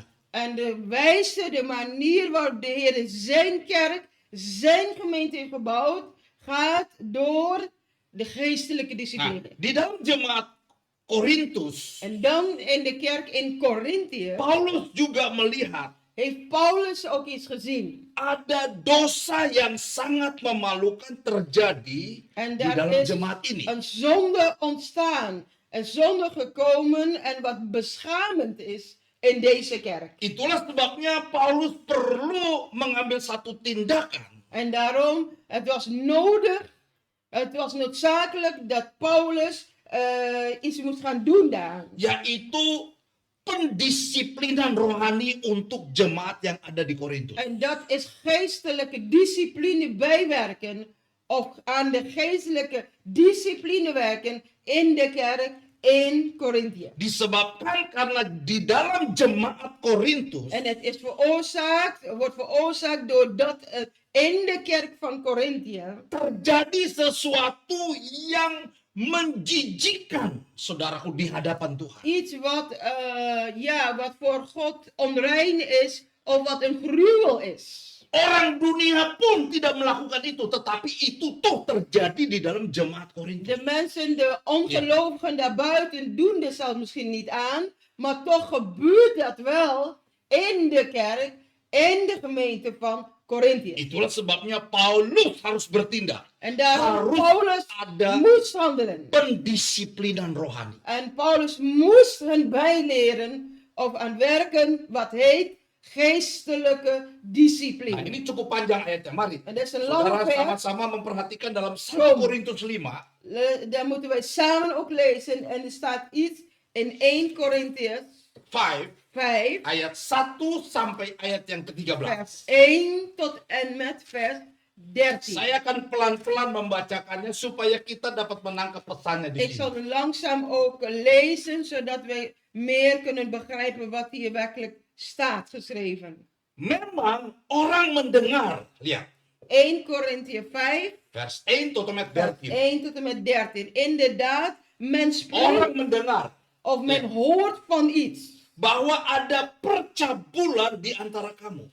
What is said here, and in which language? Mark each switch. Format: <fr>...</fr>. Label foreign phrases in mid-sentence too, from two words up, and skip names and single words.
<nl>En de wijze, de manier waarop de Heer zijn kerk, zijn gemeente heeft gebouwd, gaat door de geestelijke</nl> <id>Nah,</id> <nl>discipline.</nl> <id>di dalam jemaat Korintus,</id> <nl>En dan in de kerk in Korinthe</nl> <id>Paulus juga melihat</id> <nl>heeft Paulus ook iets gezien.</nl> <id>ada dosa yang sangat memalukan terjadi</id> <nl>En</nl> <id>di</id> <nl>daar</nl> <id>dalam</id> <nl>is</nl> <id>jemaat ini.</id> <nl>een zonde ontstaan, een zonde gekomen en wat beschamend is in deze kerk.</nl> <id>Itulah sebabnya Paulus perlu mengambil satu tindakan</id> <nl>En daarom, het was nodig, het was noodzakelijk dat Paulus iets moest gaan doen daar.</nl> <id>yaitu pendisiplinan rohani untuk jemaat yang ada di Korintus.</id> <nl>En dat is geestelijke discipline bijwerken, of aan de geestelijke discipline werken in de kerk in Korinthe.</nl> <id>Disebabkan karena di dalam jemaat Korintus</id> <nl>En het is wordt veroorzaakt doordat het in de kerk van Korinthe</nl> <id>terjadi sesuatu yang menjijikkan, saudaraku, di hadapan Tuhan.</id> <nl>iets wat voor God onrein is of wat een gruwel is.</nl> <id>Orang dunia pun tidak melakukan itu, tetapi itu tuh terjadi di dalam jemaat Korintus.</id> <nl>De mensen, de ongelovigen daarbuiten doen er zelfs misschien niet aan, maar toch gebeurt dat wel in de kerk, in de gemeente van Korintiërs.</nl> <id>Itulah sebabnya Paulus harus bertindak.</id> <nl>En daarom</nl> <id>Harus Paulus ada</id> <nl>moest handelen.</nl> <id>pendisiplinan rohani.</id> <nl>En Paulus moest hen bijleren of aan werken wat heet geestelijke</nl> <id>Nah,</id> <nl>discipline.</nl> <id>ini cukup panjang ayatnya. Mari,</id> <nl>En dat is een</nl> <id>saudara</id> <nl>lange vers.</nl> <id>sama-sama memperhatikan dalam 1</id> <nl>Kom.</nl> <id>Korintus 5</id> <nl>Daar moeten wij samen ook lezen. En er staat iets in 1 Korintiërs 5</nl> <id>5, ayat 1 sampai ayat yang ke-13.</id> <nl>vers 1 tot en met vers 13.</nl> <id>Saya akan pelan-pelan membacakannya supaya kita dapat menangkap pesannya di</id> <nl>Ik zal</nl> <id>sini.</id> <nl>het langzaam ook lezen, zodat wij meer kunnen begrijpen wat hier werkelijk staat geschreven.</nl> <id>Memang orang mendengar, lihat,</id> <nl>1 Korintiërs 5, vers 1 tot en met vers 13. 1 tot en met 13. Inderdaad, men</nl> <id>Orang</id> <nl>spreekt</nl> <id>mendengar</id> <nl>of men Ja. hoort van iets.</nl> <id>bahwa ada percabulan di antara kamu.</id>